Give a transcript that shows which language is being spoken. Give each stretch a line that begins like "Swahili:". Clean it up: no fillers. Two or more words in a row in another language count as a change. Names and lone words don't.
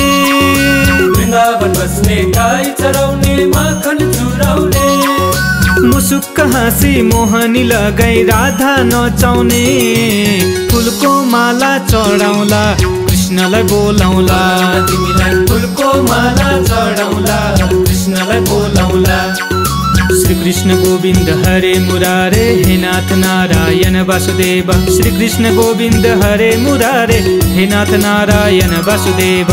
Nepali: वृन्दावन बस्ने गाई चराउने माखन चुराउने। मुसुक्क हाँसी मोहनी लगाई राधा नचाउने, फुलको माला चढाउला कृष्णलाई बोलाउला, तिमीलाई फुलको माला चढाउला कृष्णलाई बोलाउला।
Sanskrit: श्री कृष्ण गोविंद हरे मुरारे, हे नाथ नारायण वासुदेव। श्री कृष्ण गोविंद हरे मुरारे, हे नाथ नारायण वासुदेव।